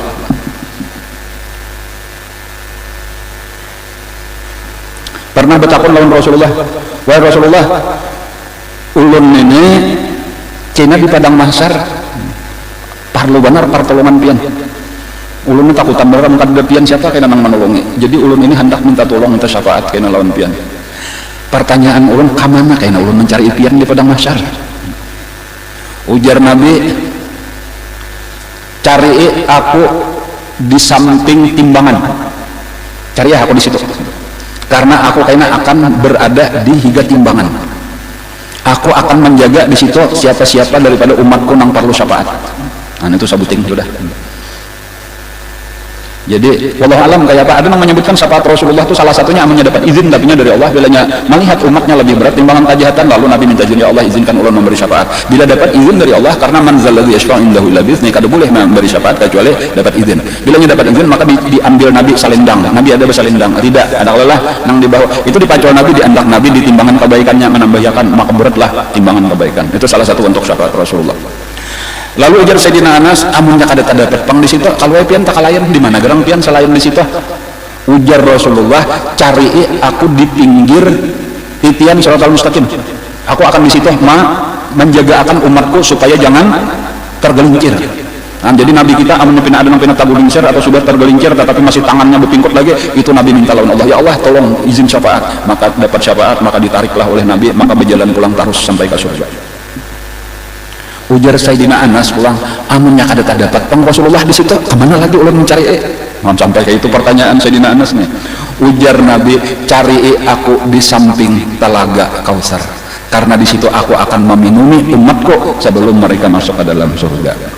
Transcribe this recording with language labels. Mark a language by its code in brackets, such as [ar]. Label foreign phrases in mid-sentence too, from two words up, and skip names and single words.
[bjn] Pernah bertakun lawan Rasulullah, wahai Rasulullah, ulun ini Cina di padang mahsyar parlu benar pertolongan pian. Ulun ini takutan benar kada pian siapa kena nang menolongi. Jadi ulun ini hendak minta tolong, minta syafaat kena lawan pian. Pertanyaan ulun, kamana kena ulun mencari pian di padang mahsyar? Ujar Nabi, [id] cari aku di samping timbangan. cari aku di situ, karena aku kayaknya akan berada di higa timbangan. Aku akan menjaga di situ siapa-siapa daripada umatku nang perlu syafaat. [bjn] Nah itu sabuting sudah. [id] Jadi wallahu alam kayak apa, ada yang menyebutkan syafaat Rasulullah itu salah satunya amannya dapat izin nabinya dari Allah bilanya melihat umatnya lebih berat timbangan kejahatan, lalu Nabi minta izin, ya Allah izinkan ulun memberi syafaat. Bila dapat izin dari Allah, karena [ar] من ذا الذي يشفع عنده إلا بإذنه, [id] kada boleh memberi syafaat kecuali dapat izin. Bilanya dapat izin maka diambil Nabi salendang. Nabi ada salendang, tidak ada lelah nang di bawah. [bjn] Itu dipacol Nabi, diandak Nabi, di timbangan kebaikannya menambahkan maka beratlah timbangan kebaikan. Itu salah satu untuk syafaat Rasulullah. Lalu ujar Sayyidina Anas, amunnya kada pang di situ, kalau pian tak kalayan di mana gerang pian selain di situ. [id] Ujar Rasulullah, cari aku di pinggir titian Shiratal Mustaqim. Aku akan di situ menjaga akan umatku supaya jangan tergelincir. [bjn] Nah, jadi Nabi kita amunnya pina ada nang pina tergelincir atau sudah tergelincir tetapi masih tangannya berpingkut lagi, itu Nabi minta lawan Allah, ya Allah tolong izin syafaat. [id] Maka dapat syafaat, maka ditariklah oleh Nabi, maka berjalan pulang terus sampai ke surga. [bjn] Ujar Sayyidina Anas pulang, amunnya kada dapat pang Rasulullah di situ, kemana lagi ulun mencari sampai kayak itu pertanyaan Sayyidina Anas nih. [id] Ujar Nabi, cari aku di samping telaga Kautsar, karena di situ aku akan meminumi umatku sebelum mereka masuk ke dalam surga.